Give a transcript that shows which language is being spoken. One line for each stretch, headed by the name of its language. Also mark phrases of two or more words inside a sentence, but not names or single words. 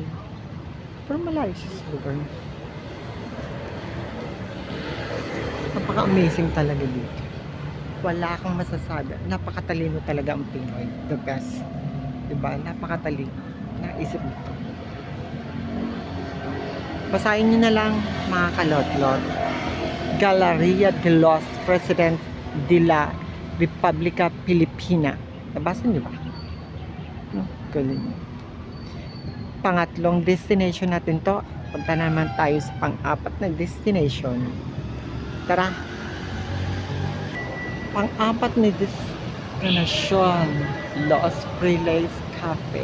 Filipino: Pero malayo siya sa lugar. Napaka-amazing talaga dito. Wala akong masasabi. Napakatalino talaga ang Pinoy.
English: The best.
Filipino: Diba? Napakatalino. Naisip nito. Basahin nyo na lang mga kalot-lot. Galleria de los Presidentes de la República Filipina. Nabasa nyo ba? Galing. Pangatlong destination natin to. Punta naman tayo sa pang-apat na destination. Tara. Pang-apat na destination, Los Friles Cafe.